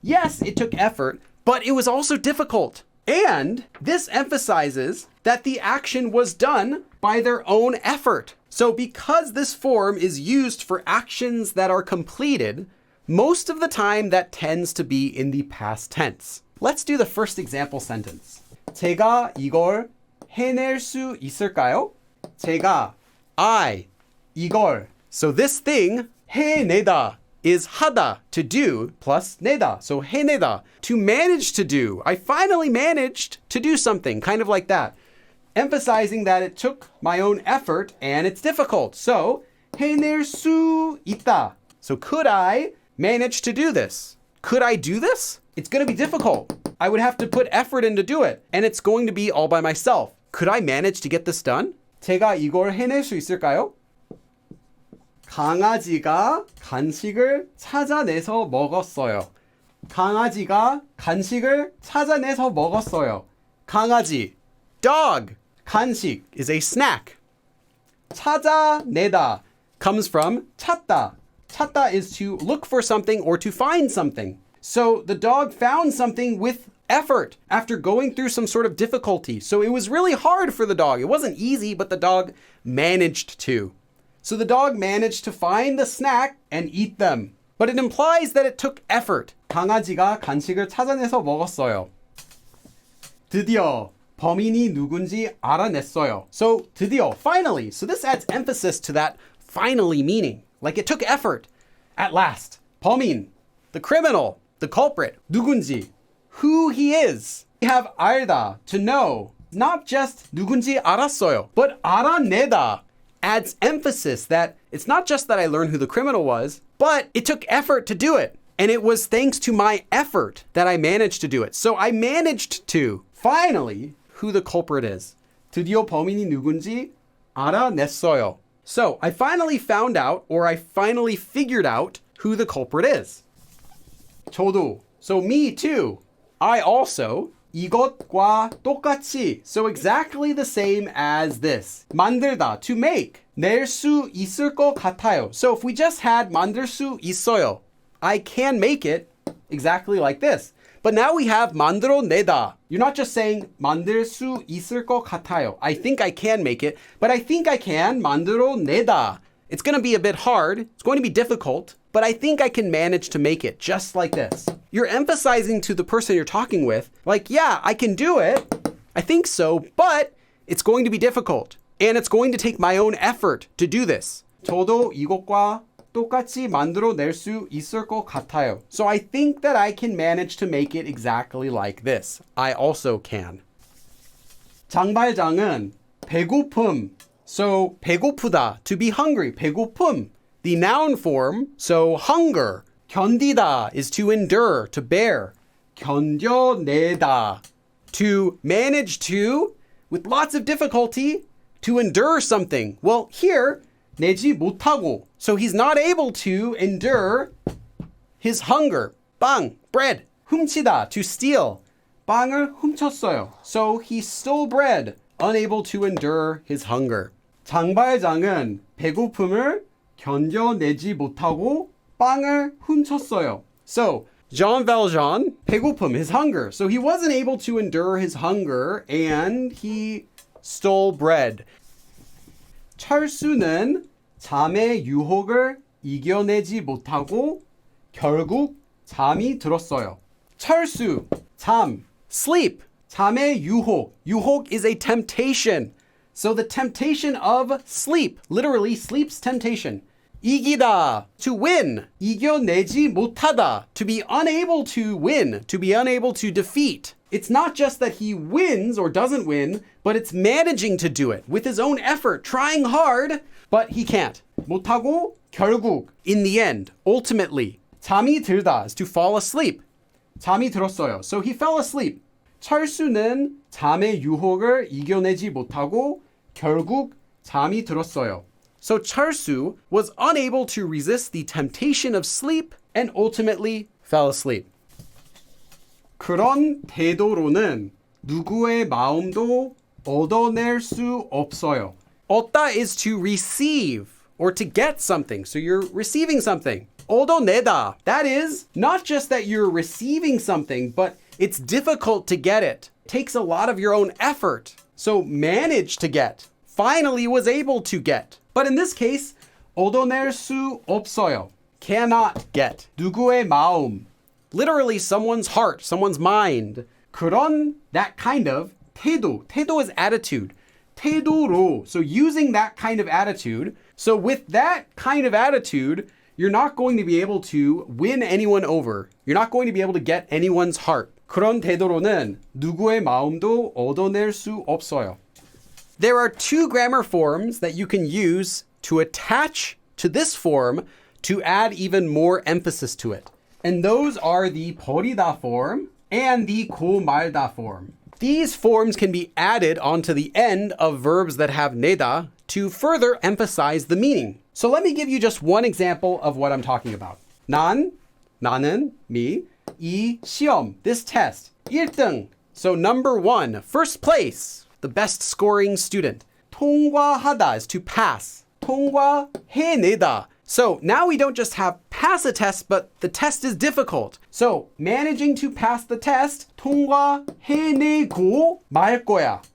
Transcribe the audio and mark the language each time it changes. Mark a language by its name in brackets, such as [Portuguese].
[English] Yes, it took effort, but it was also difficult. And this emphasizes that the action was done by their own effort. So because this form is used for actions that are completed, most of the time that tends to be in the past tense. Let's do the first example sentence. [Korean] 제가 이걸 해낼 수 있을까요? I, 이걸. [English] So this thing, 해내다, is 하다, to do, plus 내다. So 해내다, to manage to do. I finally managed to do something, kind of like that. Emphasizing that it took my own effort and it's difficult. So 해낼 수 있다. So could I manage to do this? Could I do this? It's going to be difficult. I would have to put effort in to do it, and it's going to be all by myself. Could I manage to get this done? [Korean] 제가 이걸 해낼 수 있을까요? 강아지가 간식을 찾아내서 먹었어요. 강아지가 간식을 찾아내서 먹었어요. [English] 강아지, dog. 간식 is a snack. 찾아내다 comes from 찾다. 찾다 is to look for something or to find something. So the dog found something with effort after going through some sort of difficulty. So it was really hard for the dog. It wasn't easy, but the dog managed to. So the dog managed to find the snack and eat them. But it implies that it took effort. [Korean] 강아지가 간식을 찾아내서 먹었어요. 드디어 범인이 누군지 알아냈어요. [English] So 드디어, finally. So this adds emphasis to that finally meaning. Like it took effort. At last. 범인, the criminal, the culprit. 누군지, who he is. We have 알다, to know. Not just [Korean] 누군지 알았어요, [English] but 알아내다 adds emphasis that it's not just that I learned who the criminal was, but it took effort to do it. And it was thanks to my effort that I managed to do it. So I managed to, finally, who the culprit is. [Korean] 드디어 범인이 누군지 알아냈어요. [English] So I finally found out, or I finally figured out who the culprit is. 저도, so me too. I also, [Korean] 이것과 똑같이, [English] so exactly the same as this. [Korean] 만들다, [English] to make. [Korean] 낼 수 있을 것 같아요. [English] So if we just had [Korean] 만들 수 있어요, [English] I can make it exactly like this. But now we have 만들어내다. You're not just saying [Korean] 만들 수 있을 것 같아요. [English] I think I can make it, but I think I can [Korean] 만들어내다. [English] It's going to be a bit hard. It's going to be difficult, but I think I can manage to make it just like this. You're emphasizing to the person you're talking with, like, yeah, I can do it. I think so, but it's going to be difficult. And it's going to take my own effort to do this. [Korean] 저도 이것과 똑같이 만들어낼 수 있을 것 같아요. [English] So I think that I can manage to make it exactly like this. I also can. [Korean] 장발장은 배고픔. [English] So 배고프다, to be hungry. 배고픔. The noun form, so hunger. 견디다 is to endure, to bear. 견뎌내다, to manage to, with lots of difficulty, to endure something. Well, here, [Korean] 내지 못하고. [English] So he's not able to endure his hunger. 빵, bread. 훔치다, to steal. [Korean] 빵을 훔쳤어요. [English] So he stole bread, unable to endure his hunger. [Korean] 장발장은 배고픔을 견뎌내지 못하고 빵을 훔쳤어요. [English] So Jean Valjean, 배고픔, his hunger. So he wasn't able to endure his hunger and he stole bread. [Korean] 철수는 잠의 유혹을 이겨내지 못하고 결국 잠이 들었어요. 철수, 잠, sleep. 잠의 유혹. [English] 유혹 is a temptation. So the temptation of sleep, literally sleep's temptation. 이기다, to win. 이겨내지 못하다, to be unable to win, to be unable to defeat. It's not just that he wins or doesn't win, but it's managing to do it with his own effort, trying hard, but he can't. [Korean] 못하고 결국, [English] in the end, ultimately. 잠이 들다 is to fall asleep. [Korean] 잠이 들었어요. [English] So he fell asleep. [Korean] 철수는 잠의 유혹을 이겨내지 못하고 결국 잠이 들었어요. [English] So 철수 was unable to resist the temptation of sleep and ultimately fell asleep. [Korean] 그런 태도로는 누구의 마음도 얻어낼 수 없어요. [English] 얻다 is to receive or to get something. So you're receiving something. [Korean] 얻어내다. [English] That is not just that you're receiving something, but it's difficult to get it. It takes a lot of your own effort. So managed to get. Finally was able to get. But in this case, [Korean] 얻어낼 수 없어요. [English] Cannot get. 누구의 마음. Literally someone's heart, someone's mind. 그런, that kind of, 태도. 태도 is attitude. [Korean] 태도로. [English] So using that kind of attitude. So with that kind of attitude, you're not going to be able to win anyone over. You're not going to be able to get anyone's heart. [Korean] 그런 태도로는 누구의 마음도 얻어낼 수 없어요. [English] There are two grammar forms that you can use to attach to this form to add even more emphasis to it. And those are the 버리다 form and the 고말다 form. These forms can be added onto the end of verbs that have 내다 to further emphasize the meaning. So let me give you just one example of what I'm talking about. [Korean] 난, 나는, me, 이 시험, [English] this test, [Korean] 1등. [English] So number one, first place, the best scoring student. 통과하다 is to pass. [Korean] 통과해내다. [English] So now we don't just have pass a test, but the test is difficult. So managing to pass the test, [Korean] 통과해내고 말 거야.